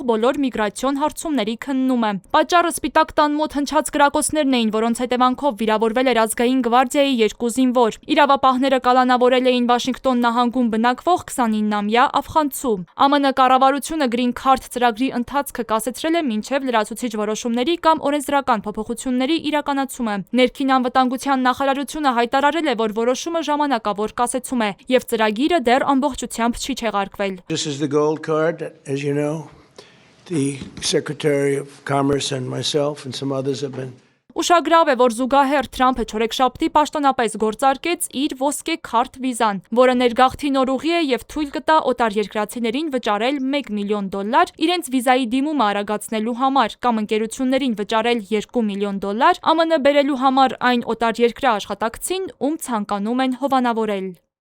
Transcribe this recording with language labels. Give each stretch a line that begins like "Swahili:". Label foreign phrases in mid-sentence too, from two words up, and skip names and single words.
Armenian: բոլոր միգրացիոն հարցումների քննումը։ Պատճառը Սպիտակ տան մոտ հնչած կրակոցներն էին, որոնց հետևանքով վիրավորվել էր Ազգային գվարդիայի 2 զինվոր։ Իրավապահները կալանավորել էին Վաշինգտոն նահանգում բնակվող 29-ամյա աֆղանցու։ ԱՄՆ կառավարությունը Green Card ծրագրի ընթացքը կասեցրել է մինչև լրացուցիչ որոշումների կամ օրենսդրական փոփոխությունների իրականացումը։ Ներքին անվտանգության նախարարությունը հայտարարել է, որ որոշումը ժամանակավոր կասեցում է, եւ ծրագիրը դեռ ամբողջությամբ չի չեղարկվել։
English: This is the gold card, as you know. The Secretary of Commerce and myself and some others have been.
Armenian: Ուշագրավ է, որ զուգահեռ Թրամփը չորեքշաբթի պաշտոնապես գործարկեց իր ոսկե քարտ վիզան, որը ներգաղթի նորուղի է եւ թույլ կտա օտարերկրացիներին վճարել $1 միլիոն իրենց վիզայի դիմումը արագացնելու համար կամ ընկերություններին վճարել $2 միլիոն ԱՄՆ բերելու համար այն օտարերկրյա աշխատակցին, ում ցանկանում են հովանավորել։